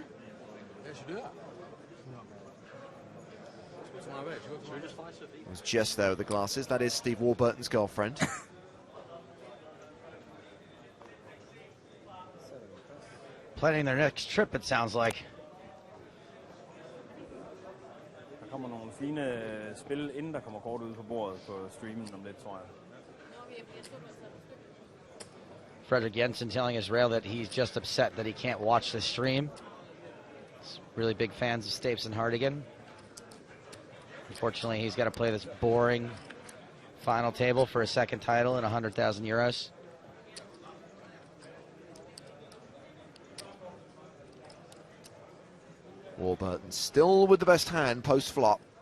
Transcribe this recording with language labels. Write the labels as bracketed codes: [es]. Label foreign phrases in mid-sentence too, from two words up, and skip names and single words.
[en] Yeah, should do that. It was Jess there with the glasses. That is Steve Warburton's girlfriend. Planning their next trip, it sounds like. [da] Der kommer nogle fine spil, inden der kommer kort ud på bordet på streamen om lidt, tror jeg. [en] Frederick Jensen telling Israel that he's just upset that he can't watch the stream. He's really big fans of Stapes and Hardigan. Unfortunately, he's got to play this boring final table for a second title and 100,000 euros. Warburton still with the best hand post-flop.